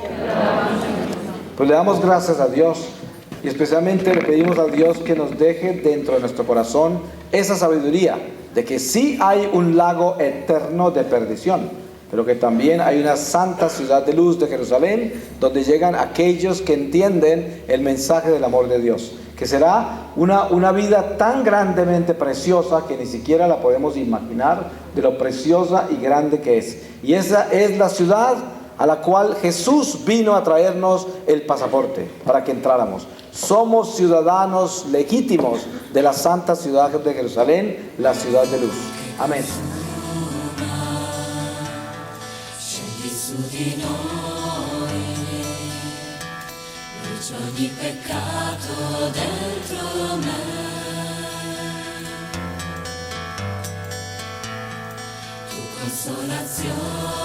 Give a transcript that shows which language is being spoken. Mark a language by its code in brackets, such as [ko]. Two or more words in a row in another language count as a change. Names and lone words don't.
[es] Pues le damos gracias a Dios, y especialmente le pedimos a Dios que nos deje dentro de nuestro corazón esa sabiduría de que sí hay un lago eterno de perdición, pero que también hay una santa ciudad de luz de Jerusalén, donde llegan aquellos que entienden el mensaje del amor de Dios, que será una vida tan grandemente preciosa que ni siquiera la podemos imaginar de lo preciosa y grande que es. Y esa es la ciudad a la cual Jesús vino a traernos el pasaporte para que entráramos. Somos ciudadanos legítimos de la santa ciudad de Jerusalén, la ciudad de luz. Amén. [it] Scegli su di noi, brucia ogni peccato dentro me. Tu consolazione